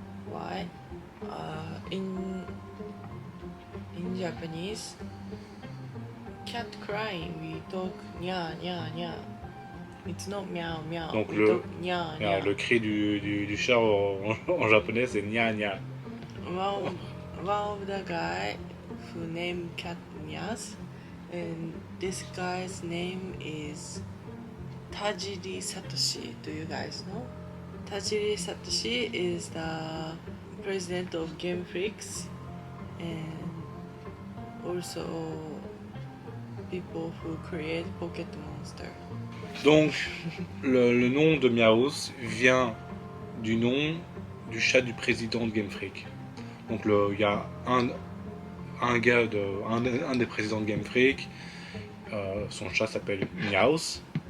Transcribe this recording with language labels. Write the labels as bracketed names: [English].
[English] Why? In Japanese, cat crying, we talk nya nya nya. It's not meow meow, [French] Donc [English] we talk nya nya. [French] le cri du chat en japonais c'est nya nya. [English] One of the guy who named cat Nyas, and this guy's name is Tajiri Satoshi. Do you guys know? Tajiri Satoshi is the president of Game Freaks and also people who create Pocket Monster. [French] Donc le nom de Miaus vient du nom du chat du président de Game Freak. Donc il y a un des présidents de Game Freak, son chat s'appelle Miaus.